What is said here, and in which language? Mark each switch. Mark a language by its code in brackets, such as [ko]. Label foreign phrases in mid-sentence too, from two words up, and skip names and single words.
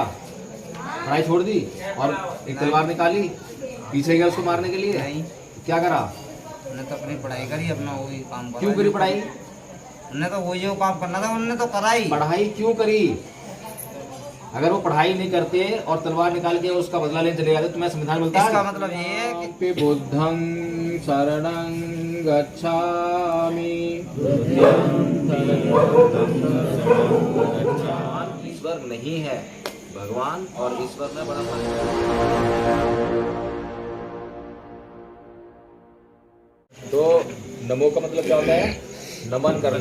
[hi] पढ़ाई छोड़ दी और एक तलवार निकाली, पीछे गया उसको मारने के लिए। नहीं, क्या करा? उन्होंने तो अपनी पढ़ाई करी, अपना वही काम करा। क्यों करी पढ़ाई? उन्होंने तो वही जो काम करना था उन्होंने तो करा ही। पढ़ाई क्यों करी? अगर वो पढ़ाई नहीं करते और तलवार निकाल के उसका बदला लेने चले जाते, तुम्हें संविधान मिलता है? इसका मतलब ये है कि [pi] बुद्धं शरणं गच्छामि। [hi] भगवान ईश्वर नहीं है, भगवान और ईश्वर में बड़ा फर्क है। तो नमो का मतलब क्या होता है? नमन करना।